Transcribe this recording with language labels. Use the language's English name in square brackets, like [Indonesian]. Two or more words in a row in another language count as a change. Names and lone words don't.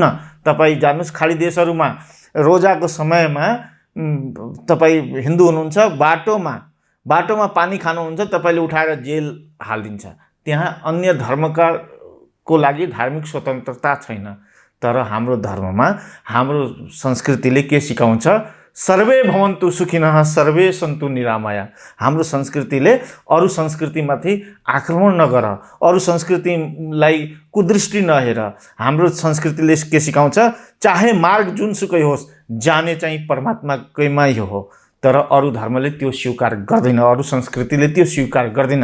[Nepali] तपाईँ जानुहोस् खाडी देशहरूमा रोजाको समयमा तपाईँ हिन्दू हुनुहुन्छ, बाटोमा पानी खानुहुन्छ, तपाईँले उठाएर जेल हालिदिन्छ। त्यहाँ अन्य धर्मका को लागि धार्मिक स्वतन्त्रता छैन। तर हाम्रो धर्ममा, हाम्रो संस्कृतिले के सिकाउँछ? [Sanskrit] सर्वे भवन्तु सुखिनः सर्वे सन्तु निरामया। [Nepali] हाम्रो संस्कृतिले अरू संस्कृतिमाथि आक्रमण नगर, अरू संस्कृतिलाई कुदृष्टि नहेर। हाम्रो संस्कृतिले के सिकाउँछ? चाहे मार्ग जुनसुकै होस्, जाने चाहिँ परमात्माकैमै हो। तर अरू धर्मले त्यो स्वीकार गर्दैन, अरू संस्कृतिले त्यो स्वीकार गर्दैन।